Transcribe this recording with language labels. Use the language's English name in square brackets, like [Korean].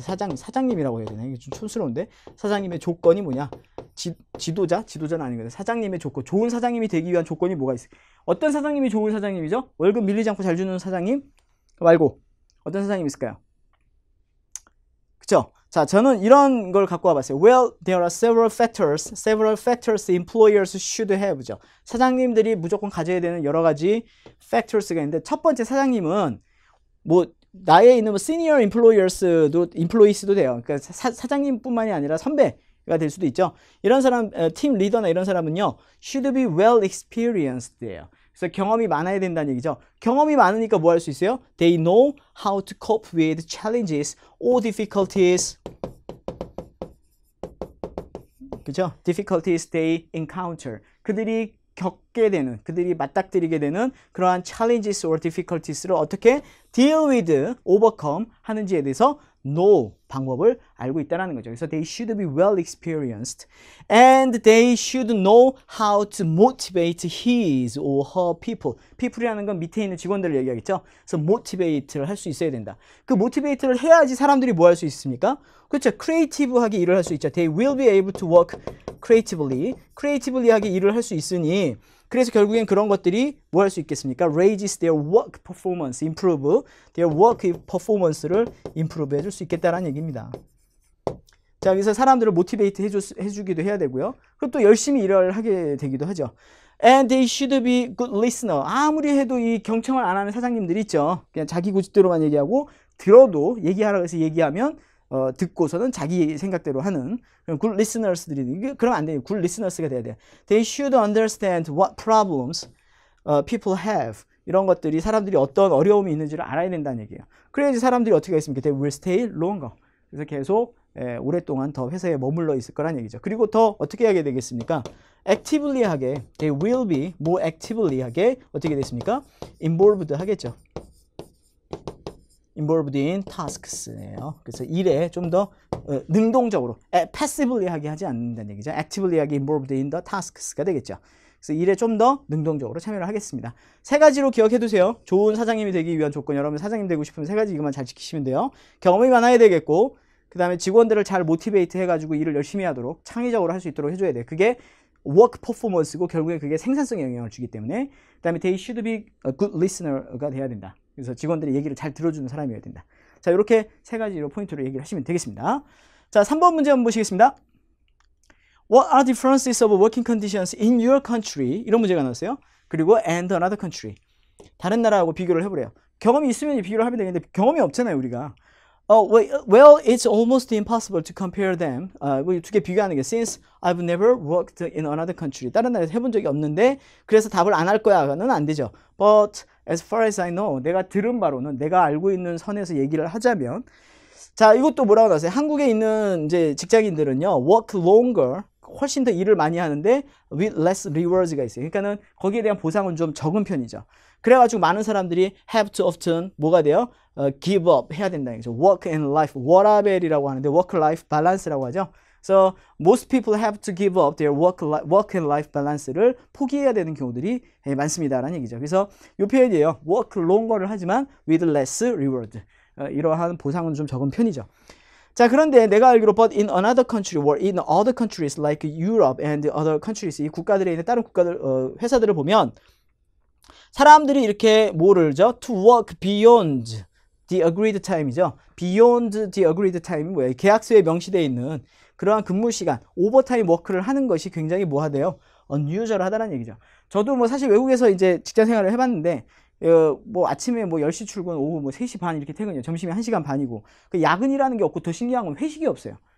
[Korean] 사장님이라고 해야 되나? 이게 좀 촌스러운데 사장님의 조건이 뭐냐? 지도자는 아닌 거죠. 사장님의 조건, 좋은 사장님이 되기 위한 조건이 뭐가 있어요? 어떤 사장님이 좋은 사장님이죠? 월급 밀리지 않고 잘 주는 사장님 말고 어떤 사장님이 있을까요? 그쵸? 자, 저는 이런 걸 갖고 와봤어요. [English] Well, there are several factors employers should have죠. [Korean] 사장님들이 무조건 가져야 되는 여러 가지 factors가 있는데 첫 번째 사장님은 뭐 나에 있는 [English] senior employees [Korean] 도 돼요. 그러니까 사장님뿐만이 아니라 선배가 될 수도 있죠. 이런 사람, 팀 리더나 이런 사람은요, [English] should be well experienced [Korean] 예요. 그래서 경험이 많아야 된다는 얘기죠. 경험이 많으니까 뭐 할 수 있어요? [English] They know how to cope with challenges or difficulties. [Korean] 그죠? [English] Difficulties they encounter. [Korean] 그들이 겪게 되는, 그들이 맞닥뜨리게 되는 그러한 [English] challenges or difficulties [Korean] 를 어떻게 [English] deal with, [Korean] overcome 하는지에 대해서 know 방법을 알고 있다는 거죠. 그래서 [English] they should be well experienced and they should know how to motivate his or her people. [Korean] people이라는 건 밑에 있는 직원들을 얘기하겠죠. 그래서 motivate를 할 수 있어야 된다. 그 motivate를 해야지 사람들이 뭐 할 수 있습니까? 그렇죠. creative하게 일을 할 수 있죠. [English] They will be able to work creatively [Korean] 하게 일을 할 수 있으니 그래서 결국엔 그런 것들이 뭐 할 수 있겠습니까? [English] raises their work performance, improve their work performance를 improve [Korean] 해줄 수 있겠다라는 얘기입니다. 자, 그래서 사람들을 모티베이트 해주기도 해야 되고요. 그리고 또 열심히 일을 하게 되기도 하죠. [English] And they should be good listener. [Korean] 아무리 해도 이 경청을 안 하는 사장님들이 있죠. 그냥 자기 고집대로만 얘기하고 들어도 얘기하라고 해서 얘기하면 듣고서는 자기 생각대로 하는 그런 [English] good listeners [Korean] 들이 그러면 안 돼요. good listeners가 돼야 돼요. [English] They should understand what problems people have. [Korean] 이런 것들이 사람들이 어떤 어려움이 있는지를 알아야 된다는 얘기예요. 그래야지 사람들이 어떻게 하겠습니까? [English] They will stay longer. [Korean] 그래서 계속 오랫동안 더 회사에 머물러 있을 거란 얘기죠. 그리고 더 어떻게 하게 되겠습니까? [English] actively 하게, they will be more actively 하게 어떻게 됐습니까? [Korean] involved 하겠죠. [English] involved in tasks네요. [Korean] 그래서 일에 좀 더 능동적으로 passively 하게 하지 않는다는 얘기죠. [English] actively 하게 involved in the tasks가 되겠죠. [Korean] 그래서 일에 좀 더 능동적으로 참여를 하겠습니다. 세 가지로 기억해 두세요. 좋은 사장님이 되기 위한 조건, 여러분 사장님 되고 싶으면 세 가지 이것만 잘 지키시면 돼요. 경험이 많아야 되겠고, 그 다음에 직원들을 잘 모티베이트 해가지고 일을 열심히 하도록 창의적으로 할 수 있도록 해줘야 돼요. 그게 work performance고 결국에 그게 생산성에 영향을 주기 때문에, 그 다음에 [English] they should be a good listener [Korean] 가 돼야 된다. 그래서 직원들이 얘기를 잘 들어주는 사람이어야 된다. 자, 이렇게 세 가지로 포인트로 얘기를 하시면 되겠습니다. 자, 3번 문제 한번 보시겠습니다. [English] What are differences of working conditions in your country? [Korean] 이런 문제가 나왔어요. 그리고 [English] and another country. [Korean] 다른 나라하고 비교를 해보래요. 경험이 있으면 비교를 하면 되겠는데 경험이 없잖아요, 우리가. [English] Well, it's almost impossible to compare them. [Korean] 두 개 비교하는 게 [English] since I've never worked in another country. [Korean] 다른 나라에서 해본 적이 없는데 그래서 답을 안 할 거야는 안 되죠. [English] But as far as I know, [Korean] 내가 들은 바로는 내가 알고 있는 선에서 얘기를 하자면 자, 이것도 뭐라고 나왔어요? 한국에 있는 이제 직장인들은요, [English] work longer, [Korean] 훨씬 더 일을 많이 하는데 [English] with less rewards [Korean] 가 있어요. 그러니까는 거기에 대한 보상은 좀 적은 편이죠. 그래가지고 많은 사람들이 [English] have to often [Korean] 뭐가 돼요? [English] give up [Korean] 해야 된다는 거죠. [English] work and life, [Korean] 워라벨이라고 하는데 [English] work life balance라고 하죠. So most people have to give up their work and life balance를 [Korean] 포기해야 되는 경우들이 많습니다라는 얘기죠. 그래서 이 표현이에요. [English] work longer를 [Korean] 하지만 [English] with less reward. [Korean] 이러한 보상은 좀 적은 편이죠. 자, 그런데 내가 알기로 [English] but in another country or in other countries [Korean] like Europe and other countries 이 국가들에 있는 다른 국가들 회사들을 보면 사람들이 이렇게 뭐를 죠? [English] to work beyond the agreed time이죠. beyond the agreed time이 뭐예요? [Korean] 계약서에 명시되어 있는 그러한 근무 시간, 오버타임 워크를 하는 것이 굉장히 뭐하대요? unusual하다는 얘기죠. 저도 뭐 사실 외국에서 이제 직장 생활을 해봤는데 뭐 아침에 뭐 10시 출근, 오후 뭐 3시 반 이렇게 퇴근이에요. 점심에 1시간 반이고. 그 야근이라는 게 없고 더 신기한 건 회식이 없어요.